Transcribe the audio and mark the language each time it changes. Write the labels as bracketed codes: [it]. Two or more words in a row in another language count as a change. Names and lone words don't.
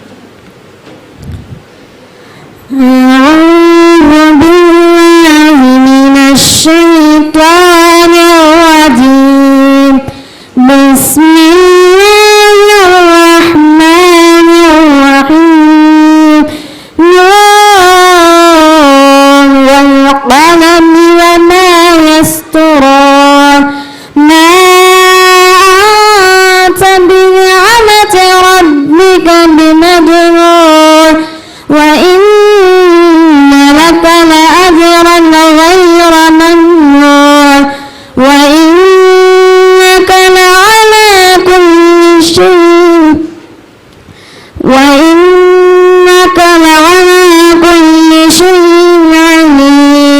[ar] أعوذ بالله من الشيطان الرجيم. بسم الله الرحمن الرحيم. ن والقلم وما يسطرون. بنعمة ربك بمجنون وإن لك لأجرا غير ممنون وإنك لعلى كل شيء عليم.